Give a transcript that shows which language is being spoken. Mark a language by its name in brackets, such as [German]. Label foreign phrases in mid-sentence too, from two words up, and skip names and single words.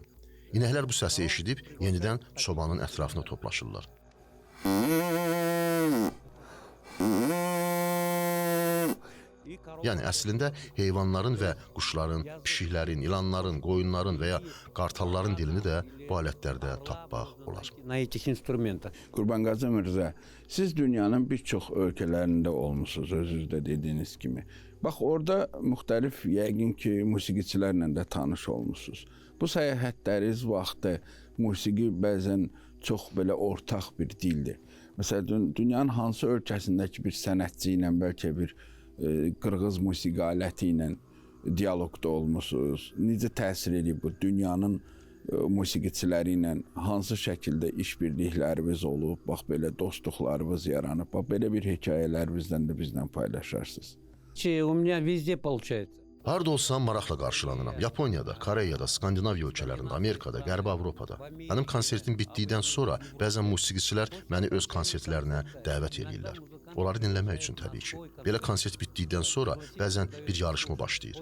[Azerbaijani] İnəklər bu səsi eşidib yenidən çobanın ətrafına toplaşırlar. Yəni əslində heyvanların və quşların, pişiklərin, ilanların, qoyunların və ya qartalların dilini də bu alətlərdə tapmaq olar. [Russian] На этих инструментах. [Azerbaijani] Qurbanqazı Mirzə, siz dünyanın bir çox ölkələrində olmusunuz, özünüzdə dediyiniz kimi. Bax, orada müxtəlif, yəqin ki, musiqiçilərlə də tanış olmusunuz. Bu səyahətləriniz vaxtı musiqi bəzən çox belə ortaq bir dildir. Məsələn, dünyanın hansı ölkəsindəki bir sənətçi ilə, bəlkə bir qırğız musiqi aləti ilə dialoqda olmusunuz? Necə təsir edib bu dünyanın musiqiçiləri ilə hansı şəkildə işbirlikləriniz olub, bax belə dostluqlarınız yaranıb, bax belə bir hekayələrinizdən də bizlə paylaşarsınız. [Russian] У меня везде получается. [Azerbaijani] Harda olsam maraqla qarşılanıram. Yaponiyada, Koreyada, Skandinaviya ölkələrində, Amerikada, Qərbi Avropada. Mənim konsertim bitdikdən sonra bəzən musiqiçilər məni öz konsertlərinə dəvət edirlər. Onları dinləmək üçün təbii ki. Belə konsert bitdikdən sonra bəzən bir yarışma başlayır.